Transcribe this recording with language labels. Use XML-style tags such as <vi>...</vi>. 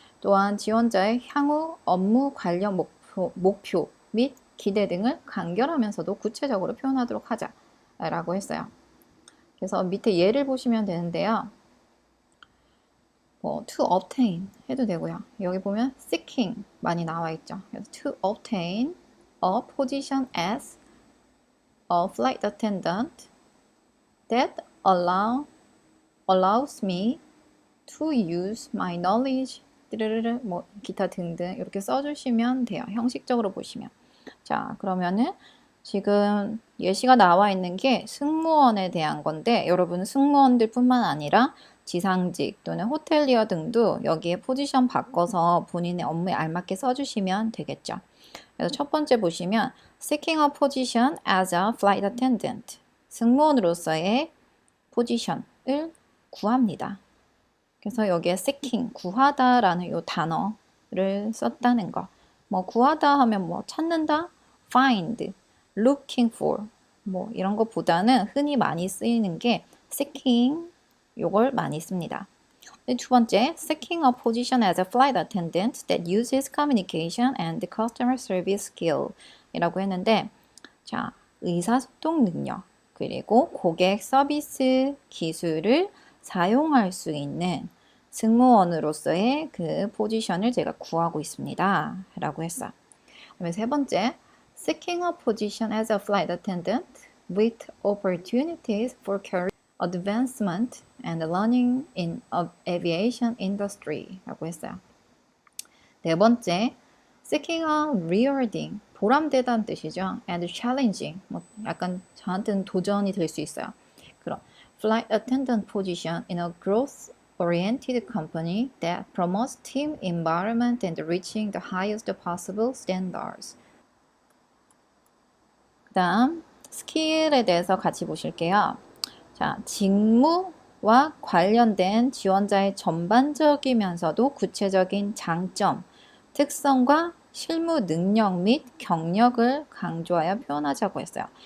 <ko>또한 지원자의 향후 업무 관련 목표 및 기대 등을 간결하면서도 구체적으로 표현하도록 하자 라고 했어요. 그래서 밑에 예를 보시면 되는데요.</ko> <en>to obtain</en> <ko>해도 되고요. 여기 보면 seeking 많이 나와 있죠.</ko> <en>그래서 to obtain a position as a flight attendant that allows me to use my knowledge</en> <ko>뭐 기타 등등 이렇게 써주시면 돼요. 형식적으로 보시면. 자, 그러면은 지금 예시가 나와 있는 게 승무원에 대한 건데 여러분 승무원들 뿐만 아니라 지상직 또는 호텔리어 등도 여기에 포지션 바꿔서 본인의 업무에 알맞게 써주시면 되겠죠. 그래서 첫 번째 보시면</ko> <en>seeking a position as a flight attendant</en> <ko>승무원으로서의 포지션을 구합니다. 그래서 여기에 seeking 구하다라는 이 단어를 썼다는 거. 뭐 구하다 하면 뭐 찾는다, find, looking for 뭐 이런 것보다는 흔히 많이 쓰이는 게 seeking 요걸 많이 씁니다. 두 번째,</ko> <en>seeking a position as a flight attendant that uses communication and customer service skill</en> <ko>이라고 했는데 자, 의사소통 능력 그리고 고객 서비스 기술을 사용할 수 있는 승무원으로서의 그 포지션을 제가 구하고 있습니다. 라고 했어. 그다음에 세 번째,</ko> <en>seeking a position as a flight attendant with opportunities for career advancement and learning in aviation industry</en> <ko>라고 했어요. 네 번째,</ko> <en>seeking a rewarding,</en> <ko>보람되다는 뜻이죠.</ko> <en>and challenging,</en> <ko>뭐 약간 저한테는 도전이 될 수 있어요. 그럼</ko> <en>flight attendant position in a growth-oriented company that promotes team environment and reaching the highest possible standards.</en> <ko>그 다음 스킬에 대해서 같이 보실게요. 자, 직무 와 관련된 지원자의 전반적이면서도 구체적인 장점, 특성과 실무 능력 및 경력을 강조하여 표현하자고 했어요.</ko>